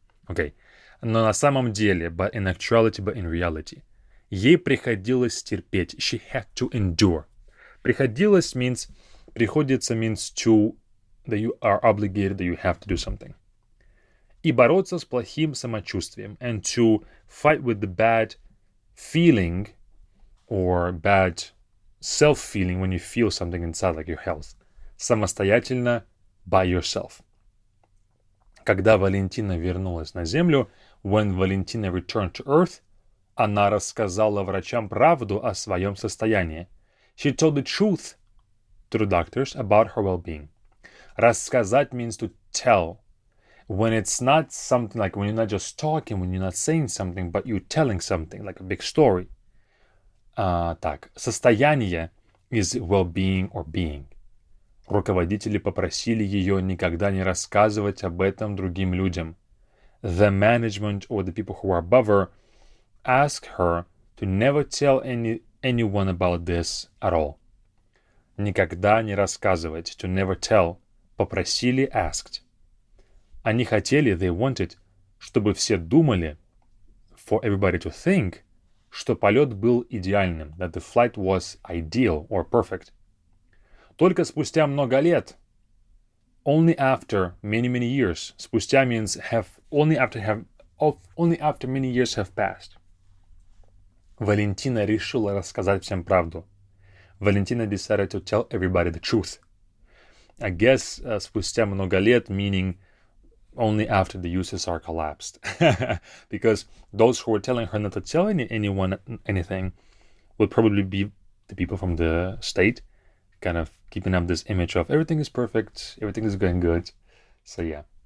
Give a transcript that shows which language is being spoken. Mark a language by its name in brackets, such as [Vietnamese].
[English] Okay. [Russian] Но на самом деле, [English] but in actuality, but in reality. [Russian] Ей приходилось терпеть. [English] She had to endure. Приходилось means, приходится means to, that you are obligated, that you have to do something. [Russian] И бороться с плохим самочувствием. [English] And to fight with the bad feeling or bad self-feeling when you feel something inside, like your health. Самостоятельно, by yourself. [Russian] Когда Валентина вернулась на Землю, [English] when Valentina returned to Earth, [Russian] она рассказала врачам правду о своем состоянии. [English] She told the truth to the doctors about her well-being. Рассказать means to tell. When it's not something like when you're not just talking, when you're not saying something, but you're telling something, like a big story. Так, состояние is well-being or being. [Russian] Руководители попросили ее никогда не рассказывать об этом другим людям. [English] The management or the people who are above her asked her to never tell anyone about this at all. [Russian] Никогда не рассказывать, [English] to never tell. Попросили, asked. [Russian] Они хотели, [English] they wanted, [Russian] чтобы все думали, [English] for everybody to think, [Russian] что полет был идеальным, [English] that the flight was ideal or perfect. [Russian] Только спустя много лет, [English] only after many years, спустя means only after many years have passed. [Russian] Валентина решила рассказать всем правду. [English] Valentina decided to tell everybody the truth. I guess [Russian] спустя много лет, [English] meaning only after the USSR collapsed. Because those who were telling her not to tell anyone anything would probably be the people from the state, kind of keeping up this image of everything is perfect, everything is going good. So yeah.